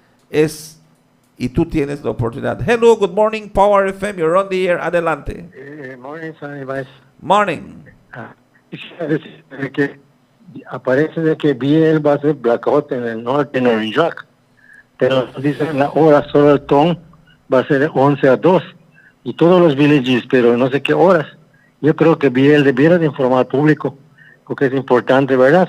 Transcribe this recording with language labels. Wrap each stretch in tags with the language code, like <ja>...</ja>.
<es>Y tú tienes la oportunidad.</es> <en>Hello, good morning, Power FM, you're on the air, adelante. Morning, Sonny Vice. Morning.</en> <es>Quisiera decir que aparece de que BL va a ser blackout en el norte, en Orinjoac, pero dicen la hora solo el ton va a ser de 11 a 2 y todos los villages, pero no sé qué horas. Yo creo que BL debiera de informar al público, porque es importante, ¿verdad?</es>